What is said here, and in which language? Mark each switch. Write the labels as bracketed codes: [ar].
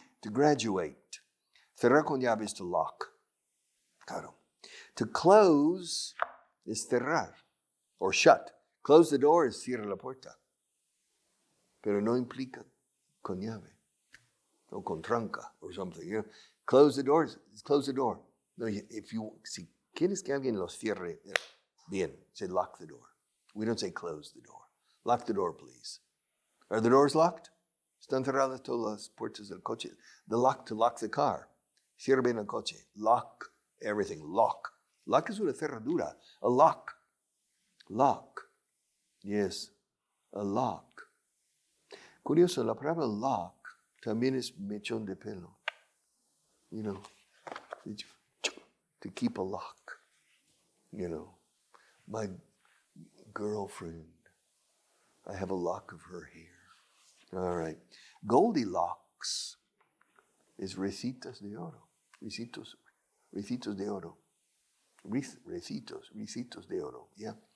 [en] To graduate. [es] Cerrar con llave [en] is to lock. [es] Claro. [en] To close is cerrar or shut. Close the door is [es] cierra la puerta. Pero no implica con llave o con tranca [en] or something. You know, close the door is close the door. [es] No, si quieres que alguien los cierre, bien, [en] say lock the door. We don't say close the door. Lock the door, please. Are the doors locked? [es] Están cerradas todas las puertas del coche. [en] The lock to lock the car. [es] Cierra bien el coche. [en] Lock everything. Lock. Lock [es] es una cerradura. [en] A lock. Lock. Yes. A lock. [es] Curioso, la palabra lock también es mechón de pelo. [en] You know, to keep a lock. You know, my girlfriend, I have a lock of her hair. All right. Goldilocks is [es] recitas de oro. Recitos de oro. Recitos de oro. Yeah.